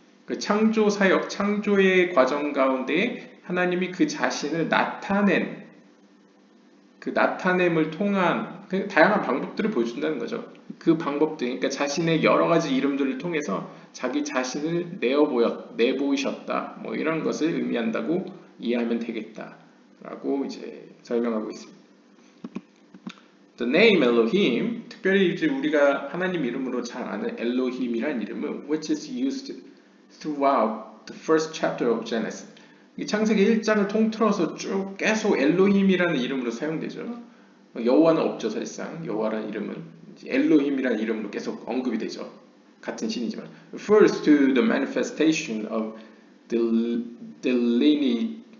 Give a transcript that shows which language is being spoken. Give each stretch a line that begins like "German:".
Korean: 그 창조 사역, 창조의 과정 가운데 하나님이 그 자신을 나타낸 그 나타냄을 통한 그 다양한 방법들을 보여준다는 거죠. 그 방법들, 그러니까 자신의 여러 가지 이름들을 통해서 자기 자신을 내보이셨다. 뭐 이런 것을 의미한다고 이해하면 되겠다라고 이제 설명하고 있습니다.
English: The name Elohim,
Korean: 특별히 이제 우리가 하나님 이름으로 잘 아는 엘로힘이란 이름은
English: which is used throughout the first chapter of Genesis.
Korean: 이 창세기 1장을 통틀어서 쭉 계속 엘로힘이라는 이름으로 사용되죠. 여호와는 없죠, 사실상. 여호와라는 이름은 엘로힘이라는 이름으로 계속 언급이 되죠. 같은 신이지만.
English: Refers to the manifestation of delineation?